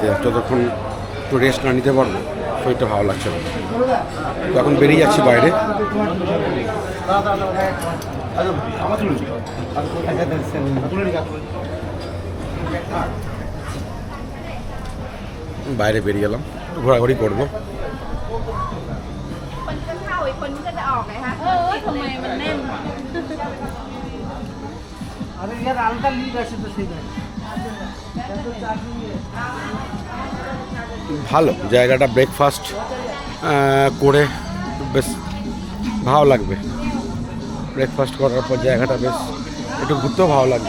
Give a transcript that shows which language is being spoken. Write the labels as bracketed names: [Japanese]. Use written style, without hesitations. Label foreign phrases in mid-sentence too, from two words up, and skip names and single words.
[Bangla] যতক্ষণ একটু রেস্ট না নিতে পারবো শরীরটা ভালো লাগছে না। এখন বেরিয়ে যাচ্ছি বাইরে। বাইরে বেরিয়ে গেলাম, ঘোরাঘুরি করবো। [Thai] คนจะเข้าอีกคนก็จะออกไงฮะทำไมมันแน่น [Bangla] ভালো জায়গাটা। ব্রেকফাস্ট করে বেশ ভালো লাগবে। ব্রেকফাস্ট করার পর জায়গাটা বেশ একটু ঘুরতেও ভালো লাগবে।